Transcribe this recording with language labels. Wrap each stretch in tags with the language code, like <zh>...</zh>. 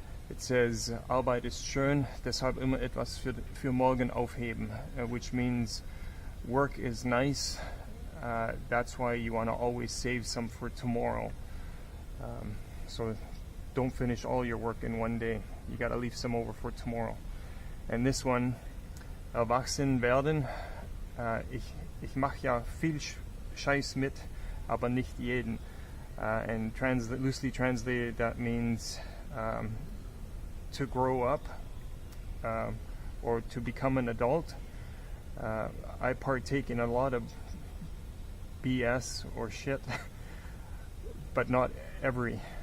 <en>It says,</en> <de>Arbeit ist schön, deshalb immer etwas für morgen aufheben,</de> <en>which means work is nice, that's why you want to always save some for tomorrow. So don't finish all your work in one day. You got to leave some over for tomorrow. And this one,</en> <de>erwachsen werden, ich mache ja viel Scheiß mit, aber nicht jeden.</de> <en>And loosely translated, that means to grow up or to become an adult. I partake in a lot of BS or shit, but not every.</en>